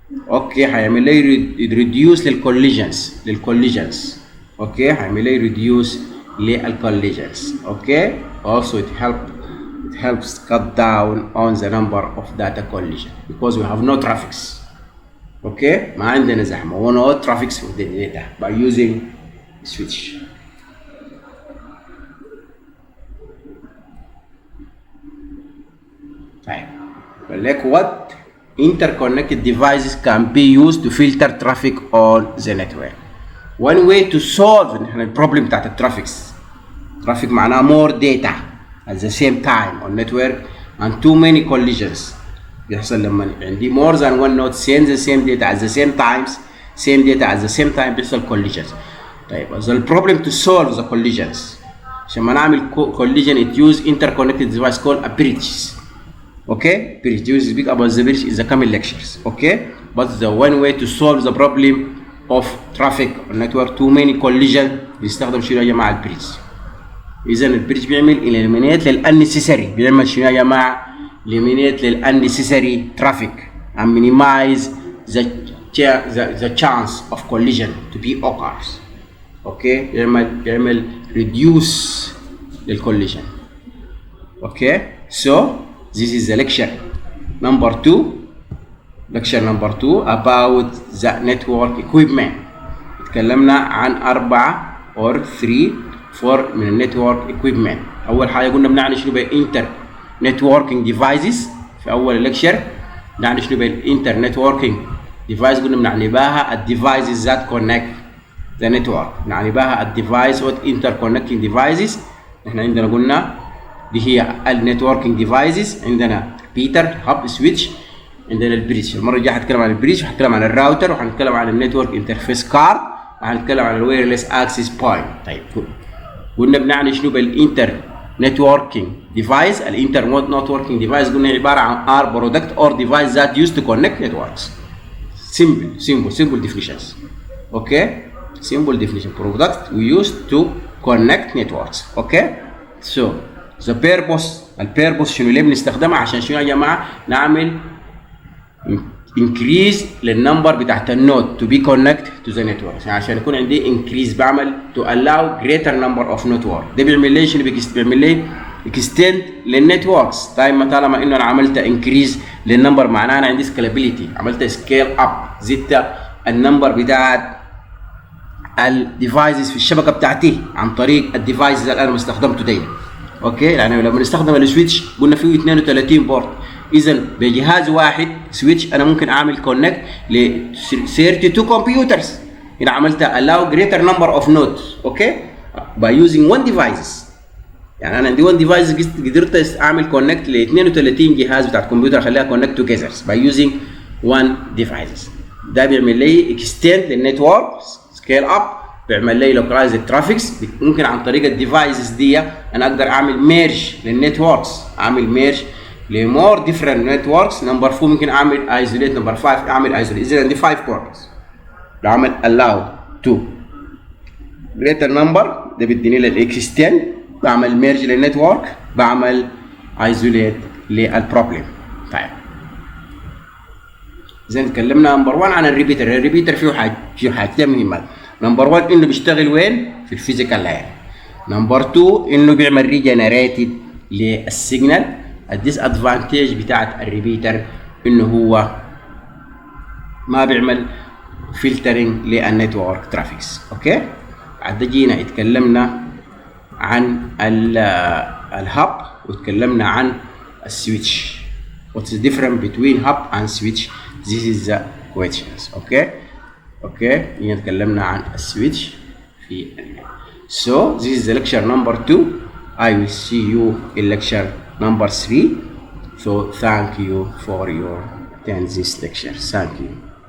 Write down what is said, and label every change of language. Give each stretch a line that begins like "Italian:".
Arabic: اوكي هيعمل لي reduce للcollisions. اوكي هيعمل لي reduce للcollisions.
English: Okay also it helps cut down on the number of data collision because we have no traffics.
Arabic: اوكي ما عندنا زحمه.
English: no traffics with the data by using switch.
Arabic: طيب بقول لك
English: what interconnected devices can be used to filter traffic on the network. one way to solve
Arabic: البروبلم بتاعت الترافيكس.
English: traffic معناه more data at the same time on network and too many collisions.
Arabic: بيحصل لما عندي
English: more than one node send the same data at the same times, same data at the same time بيحصل collisions. طيب the problem to solve the collisions.
Arabic: عشان ما نعمل
English: collision it use interconnected device called a bridges. Okay, bridge. You speak about the bridge in the coming lectures. Okay, but the one way to solve the problem of traffic on network too many collision
Arabic: بيستخدم شنو يا جماعه؟ البريدج. اذا البريدج بيعمل eliminate للunnecessary. بيعمل شنو يا جماعه؟
English: eliminate للunnecessary traffic and minimize the chance of collision to be occurs. Okay, بيعمل reduce للcollision. Okay, so this is the lecture number 2. lecture number 2 about the network equipment.
Arabic: اتكلمنا عن 4 or 4 من النتورك equipment. اول حاجه قلنا بنعني شنو بقى inter networking devices في اول lecture. بنعني شنو بقى
English: inter networking device.
Arabic: قلنا بنعني بها
English: devices that connect the network. بنعني بها device what interconnecting devices.
Arabic: احنا عندنا قلنا دي هي النتوركينج ديفايسز. عندنا ريبيتر، هاب، سويتش، عندنا البريدج. المره الجايه هنتكلم عن البريدج وهنتكلم عن الراوتر وهنتكلم عن النتورك انترفيس كارد وهنتكلم عن الوايرلس اكسس بوينت. طيب قلنا بنعني شنو بالانتر نتوركينج ديفايس.
English: الانتر نتوركينج ديفايس قلنا عباره عن or product or device that use to connect networks. simple definitions. Okay, simple definition. product we use to connect networks. Okay, so the purpose.
Arabic: البيربوس شنو ليه بنستخدمها؟ عشان شنو يا جماعه؟ نعمل increase للنمبر بتاعت النود
English: to be connect to the network.
Arabic: يعني عشان يكون عندي increase بعمل
English: to allow greater number of network.
Arabic: ده بيعمل لي شنو؟ بيعمل لي extend للنتوركس. طالما انه انا عملت increase للنمبر معناه انا عندي scalability. عملت scale up، زدت النمبر بتاعت الديفايسز في الشبكه بتاعتي عن طريق الديفايسز اللي انا مستخدمته دي. اوكي، يعني لما نستخدم السويتش قلنا فيه 32 بورت. اذا بجهاز واحد سويتش انا ممكن اعمل كونكت ل 32 كمبيوترز. هنا عملت
English: allow greater number of nodes. Okay, by using one devices.
Arabic: يعني انا عندي one device قدرت اعمل كونكت ل 32 جهاز بتاعت كمبيوتر اخليها كونكت توجذر
English: by using one devices.
Arabic: ده بيعمل لي extend للنتورك، scale up، بيعمل لي لوكلايز الترافيكس. ممكن عن طريق الديفايسز دي انا اقدر اعمل ميرج للنتوركس، اعمل ميرج لمور ديفرنت نتوركس. نمبر 4 ممكن اعمل ايزوليت. نمبر 5 اعمل ايزوليت. اذا عندي 5 بورتس بعمل
English: allow to greater number.
Arabic: ده بيديني للاكستند. بعمل ميرج للنتورك، بعمل ايزوليت للبروبلم. طيب اذا اتكلمنا نمبر 1 عن الريبيتر. الريبيتر فيه حاجتين مهمات. نمبر 1 انه بيشتغل وين؟ في الفيزيكال لاير. نمبر 2 انه بيعمل ريجنريتد للسيجنال. الديس ادفانتج بتاعت الريبيتر انه هو ما بيعمل فلترنج للنتورك ترافيكس. اوكي، بعد جينا اتكلمنا عن الهاب واتكلمنا عن السويتش.
English: What's the difference between hub and switch? This is the questions. Okay.
Arabic: هنا اتكلمنا عن السويتش في
English: So this is the lecture number 2. I will see you in lecture number 3. So thank you for your attend this lecture. Thank you.